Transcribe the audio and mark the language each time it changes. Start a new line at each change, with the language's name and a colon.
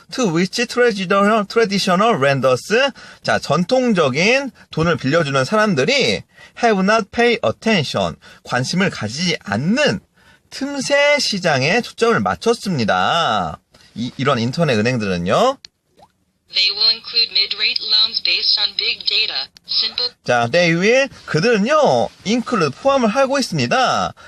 English: To which traditional lenders,
Korean: 자, 전통적인 돈을 빌려주는 사람들이
English: have not pay attention,
Korean: 관심을 가지지 않는 틈새 시장에 초점을 맞췄습니다. 이런 인터넷 은행들은요,
English: They will include mid-rate loans based on big data, simple
Korean: 자,
English: they will,
Korean: 그들은요,
English: include,
Korean: 포함을 하고 있습니다.